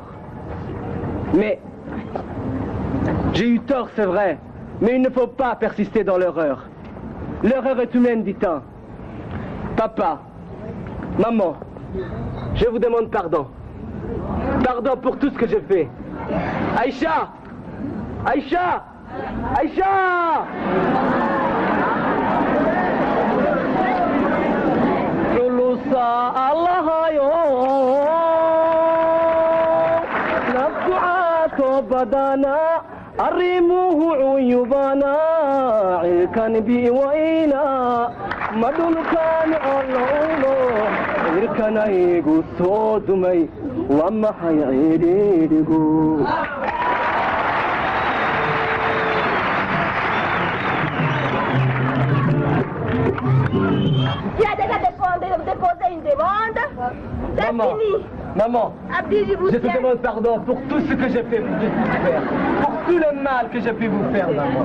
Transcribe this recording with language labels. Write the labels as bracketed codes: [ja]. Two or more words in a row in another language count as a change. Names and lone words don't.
[fr] Mais j'ai eu tort, c'est vrai, mais il ne faut pas persister dans l'erreur. L'erreur est humaine, dit-on. Papa, maman, je vous demande pardon. Pardon pour tout ce que j'ai fait. Aïcha! Aïcha! Aïcha! [so] Lulusa Allah yo naf'ato badana arrimuhu uyubana ilkan bi waina madul kan Allah irkanaygu soo dumay waa maxay cidhiidhigu [fr] Tu as déjà déposé une demande. C'est fini. Maman, Abdi, je vous je te tiens. demande pardon pour tout ce que j'ai pu vous faire, pour tout le mal que j'ai pu vous faire, maman.